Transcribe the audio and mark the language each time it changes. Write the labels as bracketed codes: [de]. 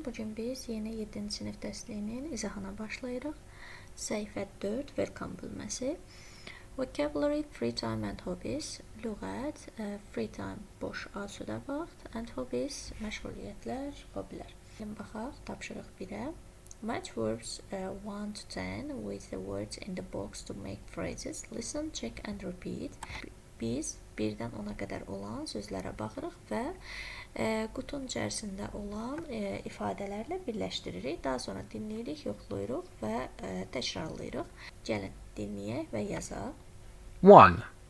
[az] Bugün biz yeni 7-ci sinif dərsliyinin izahına başlayırıq. Səhifə 4 welcome bölməsi. [en] Vocabulary, free time and hobbies. [az] Lüğət, [en] free time [az] boş asudə vaxt [en] and hobbies [az] məşğuliyyətlər, hobilər. Gəlin baxaq tapşırıq 1-ə. [en] Match verbs 1 to 10 with the words in the box to make phrases. Listen, check and repeat. [az] Biz 1-dən 10-a qədər olan sözlərə baxırıq və qutunun içərisində olan ifadələrlə birləşdiririk. Daha sonra dinləyirik, yoxlayırıq və təkrarlayırıq. Gəlin dinləyək və yazaq. 1.